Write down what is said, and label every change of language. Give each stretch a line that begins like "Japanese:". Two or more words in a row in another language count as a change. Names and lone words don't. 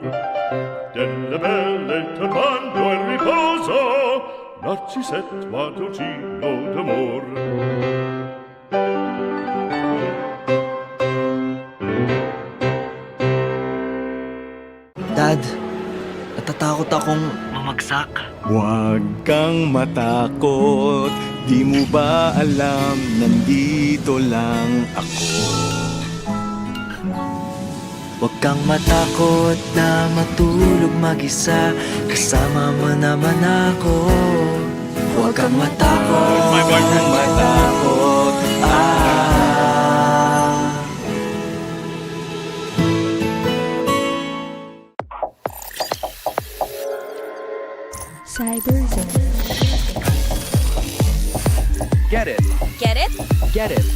Italian: Delle belle turbando al riposo, Narcisetto a dolcino d'amor.
Filipino: Dad, natatakot akong mamagsak. Huwag kang matakot, di mo ba alam, nandito lang ako. Huwag kang matakot na matulog mag-isa, kasama mo naman ako. Huwag kang matakot, Huwag kang matakot,
English: Get it. Get it? Get it.